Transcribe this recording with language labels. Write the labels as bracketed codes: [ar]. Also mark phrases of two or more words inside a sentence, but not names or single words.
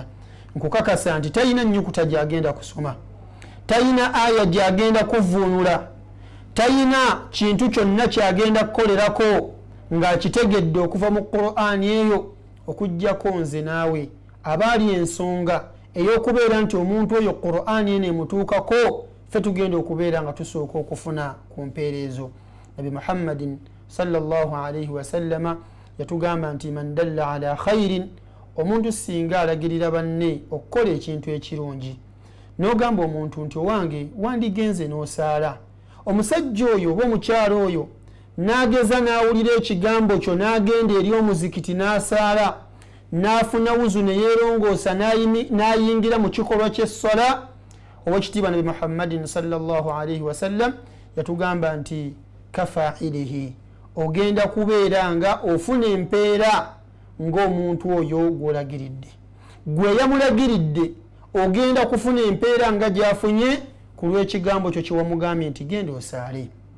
[lg] Nkukakasa nti talina nnyukuta gyagenda kusoma, talina aya gyagenda kuvuunula, talina kintu kyonna kyagenda kukolerako ng'akitegedde okuva mu Qur'an eyo okuggyako nze naawe abaali ensonga ey'okubeera nti omuntu oyo Qur'an eno emutuukako ffe tugenda okubeera nga tusooka okufuna ku mpeerezo. [ar] النبي محمد صلى الله عليه وسلم [lg] yatugamba nti [ar] من دل على خير, [lg] omuntu singa alagirira banne okukola ekintu ekirungi n'ogamba omuntu nti owange wandigenze n'osaala, omusajja oyo oba omukyalo oyo n'ageza n'awulira ekigambo kyo n'agenda eri omuzikiti n'asaala n'afuna wuzu ne yeerongoosa n'ayingira mu kikolwa ky'essola, owekitiibwa nabi Muhammadin [ar] صلى الله عليه وسلم [lg] yatugamba nti kafailihi, ogenda kubeera nga ofuna empeera ng'omuntu oyo gw'olagiridde. Gwe yamulagiridde ogenda kufuna empeera nga gy'afunye ku lw'ekigambo kyo kyewamugambye nti genda osaale.